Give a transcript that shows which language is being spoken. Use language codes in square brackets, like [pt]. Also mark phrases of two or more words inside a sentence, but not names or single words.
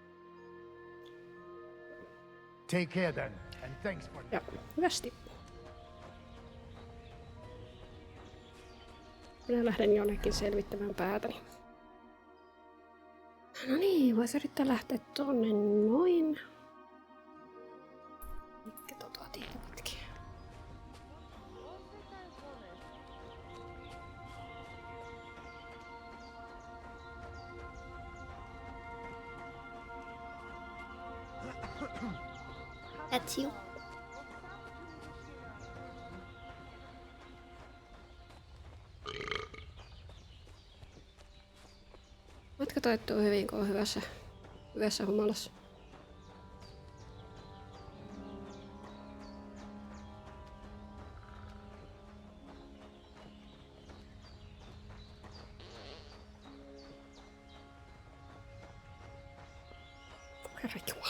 [en] Take care then, and thanks for... [fi] Joo, hyvästi. Minä lähden jonnekin selvittämään päätäni. No niin, voisi yrittää lähteä tonne noin. Mikä tietä pitkin. [en] That's you. [fi] Matka taittuu hyvin, kun on hyvässä humalassa. Herra Jumala.